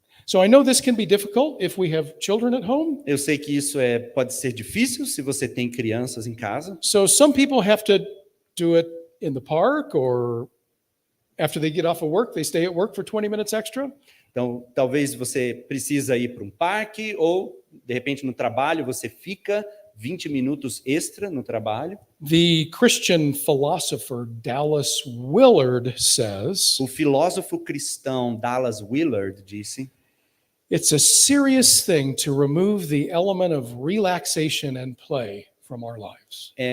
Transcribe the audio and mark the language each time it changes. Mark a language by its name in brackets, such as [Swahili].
[English] So I know this can be difficult if we have children at home. [Portuguese] Eu sei que isso pode ser difícil se você tem crianças em casa. [English] So some people have to do it in the park, or after they get off of work, they stay at work for 20 minutes extra. [Portuguese] Então, talvez você precisa ir para um parque ou, de repente, no trabalho, você fica 20 minutos extra no trabalho. [English] The Christian philosopher Dallas Willard says, [Portuguese] O filósofo cristão Dallas Willard disse: [English] it's a serious thing to remove the element of relaxation and play from our lives.